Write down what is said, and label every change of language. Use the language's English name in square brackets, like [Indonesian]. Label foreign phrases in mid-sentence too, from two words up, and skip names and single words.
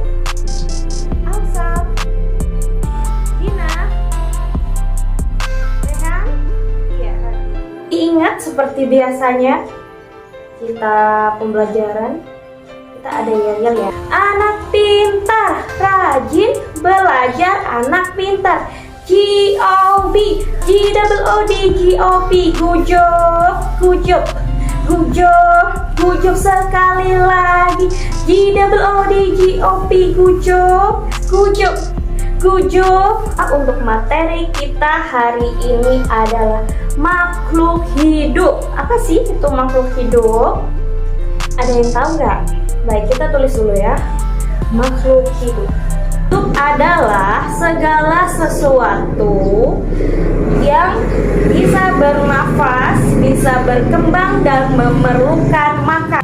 [Indonesian] Alsa, Dina, Rehan, ya. Ingat seperti biasanya kita pembelajaran kita ada yel-yel ya. Anak pintar, rajin belajar, anak pintar. [English] G-O-B, G-O-O-D, G-O-B, good job, good job, good job, good job sekali lagi. G-O-O-D, G-O-B, good job, good job, good job. [Indonesian] Untuk materi kita hari ini adalah makhluk hidup. Apa sih itu makhluk hidup? Ada yang tahu nggak? Baik, kita tulis dulu ya. Makhluk hidup. Hidup adalah segala sesuatu yang bisa bernafas, bisa berkembang dan memerlukan makan.